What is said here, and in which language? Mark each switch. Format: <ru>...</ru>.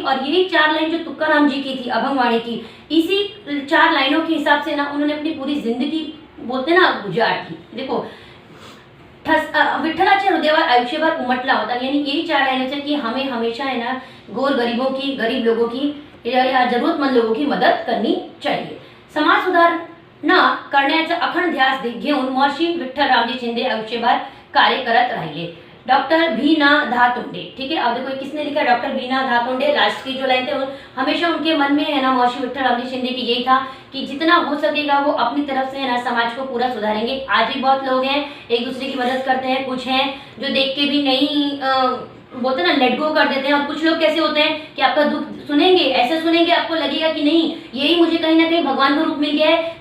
<hi>और यही 4 लाइन जो तुकाराम जी की थी अभंगवाणी की, इसी 4 लाइनों के हिसाब से ना उन्होंने अपनी पूरी जिंदगी, बोलते ना, गुजार दी। देखो,</hi> <mr>विठ्ठलाच्या हृदयावर आयुष्यभर उमटला होता,</mr> <hi>यानी यही 4 लाइनों से कि हमें हमेशा है ना गोर गरीबों की, गरीब लोगों की या जरूरतमंद लोगों की मदद करनी चाहिए।</hi> <mr>समाज सुधारणा करण्याचा अखंड ध्यास घेऊन महर्षि विठ्ठल रामजी शिंदे आयुष्यभर कार्य करत राहिले।</mr> <hi>डॉक्टर भीना धातोंडे, ठीक है। अब देखो किसने लिखा, डॉक्टर भीना धातोंडे। लास्ट की जो लाइन थे हमेशा उनके मन में है ना महर्षि विठ्ठल रामजी शिंदे की यही था कि जितना हो सकेगा वो अपनी तरफ से है ना समाज को पूरा सुधारेंगे। आज भी बहुत लोग हैं एक दूसरे की मदद करते हैं, कुछ हैं जो देख के भी नहीं बोलते ना लेट गो कर देते हैं। और कुछ लोग कैसे होते हैं कि आपका दुख सुनेंगे, ऐसे सुनेंगे आपको लगेगा कि नहीं यही मुझे कहीं ना कहीं भगवान का रूप मिल गया है।</hi>